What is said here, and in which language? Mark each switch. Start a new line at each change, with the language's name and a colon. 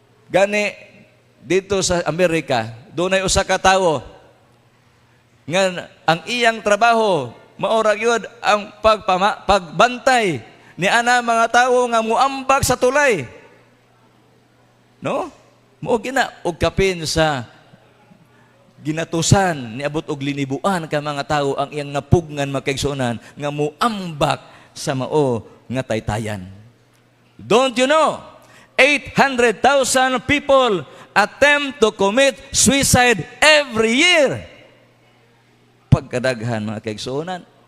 Cebuano: Gani dito sa Amerika, doon ay usa ka tawo nga ang iyang trabaho maora gyud ang pagbantay ni ana mga tawo nga muambak sa tulay. No? Mo gina og kapin sa ginatusan ni abot og linibuan ka mga tawo ang iyang napugnan makaigsuonan nga muambak sa mao nga taytayan.
English: Don't you know? 800,000 people attempt to commit suicide every year.
Cebuano: Pagkadaghan mga kaigsuonan.